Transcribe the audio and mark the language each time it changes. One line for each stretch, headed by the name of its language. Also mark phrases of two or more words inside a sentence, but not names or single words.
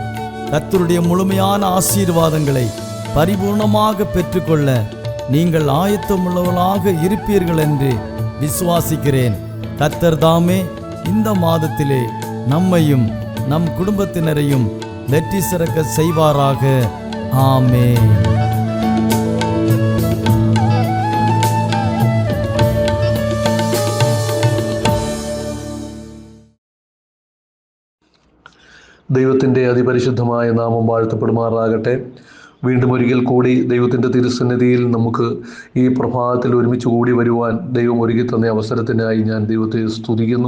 Tamil: கர்த்தருடைய முழுமையான ஆசீர்வாதங்களை பரிபூர்ணமாக பெற்றுக்கொள்ள நீங்கள் ஆயத்தமுள்ளவர்களாக இருப்பீர்கள் என்று விசுவாசிக்கிறேன். கர்த்தர் தாமே இந்த மாதத்திலே நம்மையும் நம் குடும்பத்தினரையும் வெற்றி சிறக்க செய்வாராக. ஆமென்.
Malayalam: ദൈവത്തിൻ്റെ അതിപരിശുദ്ധമായ നാമം വാഴ്ത്തപ്പെടുമാറാകട്ടെ. വീണ്ടും ഒരിക്കൽ കൂടി ദൈവത്തിൻ്റെ തിരുസന്നിധിയിൽ നമുക്ക് ഈ പ്രഭാതത്തിൽ ഒരുമിച്ച് കൂടി വരുവാൻ ദൈവം ഒരുക്കി തന്ന അവസരത്തിനായി ഞാൻ ദൈവത്തെ സ്തുതിക്കുന്നു.